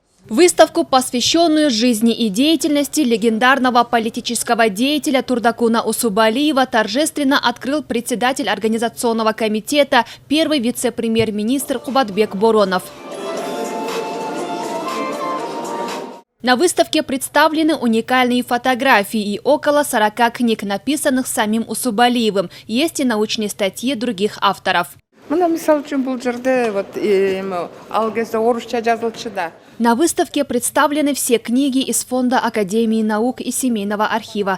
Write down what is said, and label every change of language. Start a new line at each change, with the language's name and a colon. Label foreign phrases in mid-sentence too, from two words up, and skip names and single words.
Russian: Выставку, посвященную жизни и деятельности легендарного политического деятеля Турдакуна Усубалиева, торжественно открыл председатель организационного комитета, первый вице-премьер-министр Кубатбек Боронов. На выставке представлены уникальные фотографии и около 40 книг, написанных самим Усубалиевым. Есть и научные статьи других авторов. На выставке представлены все книги из Фонда Академии наук и Семейного архива.